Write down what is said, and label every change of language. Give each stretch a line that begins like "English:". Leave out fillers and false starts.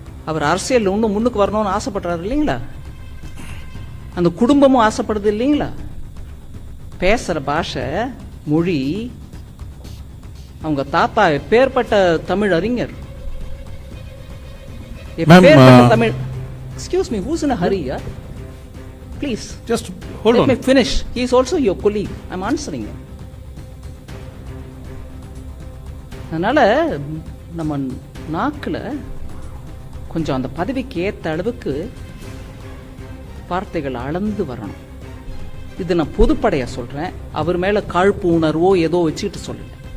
Tamil: அவர் அரசியல் இன்னும் முன்னுக்கு வரணும்னு ஆசைப்படுறாரு இல்லைங்களா? அந்த குடும்பமும் ஆசைப்படுது இல்லைங்களா? பேசுற பாஷை மொழி அவங்க தாத்தா பேர்பட்ட தமிழ் அறிஞர் Tamil.
English: Excuse me, who's in a hurry? Yeah? Please. Just hold Let on. me finish. He is also your colleague. I'm answering him.
Tamil: அதனால நம்ம நாக்குல கொஞ்சம் அந்த பதவிக்கு ஏத்த அளவுக்கு வார்த்தைகள் அளந்து வரணும். இது நான் பொதுப்படையா சொல்றேன். அவர் மேல காழ்ப்பு உணர்வோ ஏதோ வச்சுக்கிட்டு சொல்லல.